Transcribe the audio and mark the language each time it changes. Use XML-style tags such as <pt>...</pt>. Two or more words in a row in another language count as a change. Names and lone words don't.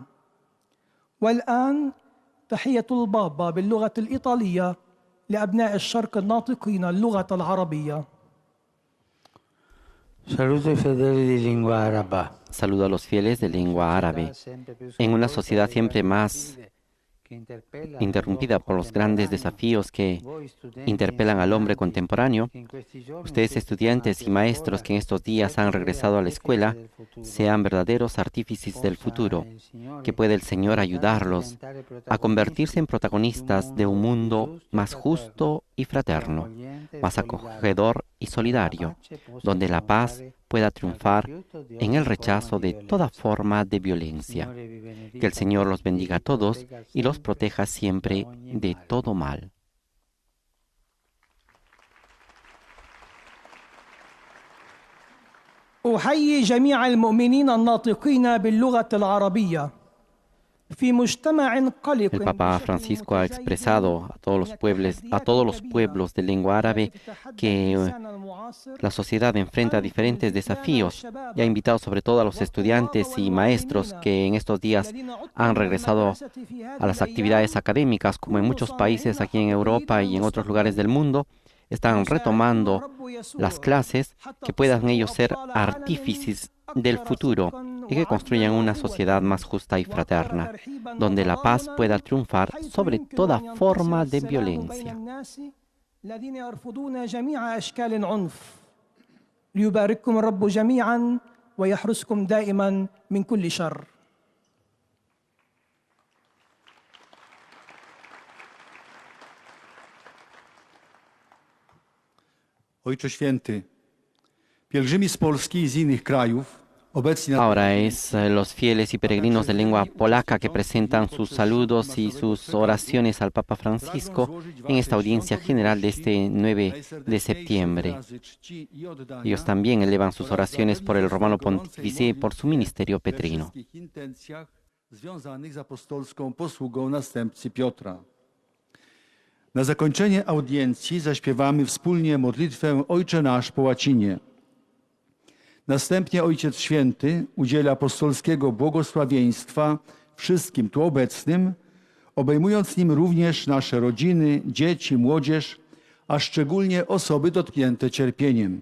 <ar>والآن تحية البابا باللغة الإيطالية لأبناء الشرق الناطقين اللغة العربية.</ar> <it>Saludo ai fedeli di lingua araba.</it> <es>Saludo a los fieles de lengua árabe. En una sociedad siempre más interrumpida por los grandes desafíos que interpelan al hombre contemporáneo, ustedes estudiantes y maestros que en estos días han regresado a la escuela, sean verdaderos artífices del futuro, que puede el Señor ayudarlos a convertirse en protagonistas de un mundo más justo y fraterno, más acogedor y solidario, donde la paz pueda triunfar en el rechazo de toda forma de violencia. Que el Señor los bendiga a todos y los proteja siempre de todo mal.</es> <ar>أحيي جميع المؤمنين الناطقين باللغة العربية في مجتمع قلق.</ar> <es>El Papa Francisco ha expresado a todos los pueblos de lengua árabe que la sociedad enfrenta diferentes desafíos y ha invitado sobre todo a los estudiantes y maestros que en estos días han regresado a las actividades académicas, como en muchos países aquí en Europa y en otros lugares del mundo, están retomando las clases, que puedan ellos ser artífices del futuro y que construyan una sociedad más justa y fraterna, donde la paz pueda triunfar sobre toda forma de violencia.</es> <ar>ليبارككم الرب جميعا ويحرسكم دائما من كل شر.</ar> <pl>Ojcze Święty, pielgrzymi z Polski i z innych krajów obecni na</pl> <es>Ahora es los fieles y peregrinos de lengua polaca que presentan sus saludos y sus oraciones al Papa Francisco en esta audiencia general de este 9 de septiembre. Ellos también elevan sus oraciones por el Romano Pontífice y por su ministerio petrino.</es> <pl>związanych z apostolską posługą następcy Piotra. Na zakończenie audiencji zaśpiewamy wspólnie modlitwę Ojcze Nasz po łacinie. Następnie Ojciec Święty udziela apostolskiego błogosławieństwa wszystkim tu obecnym, obejmując nim również nasze rodziny, dzieci, młodzież, a szczególnie osoby dotknięte cierpieniem.</pl>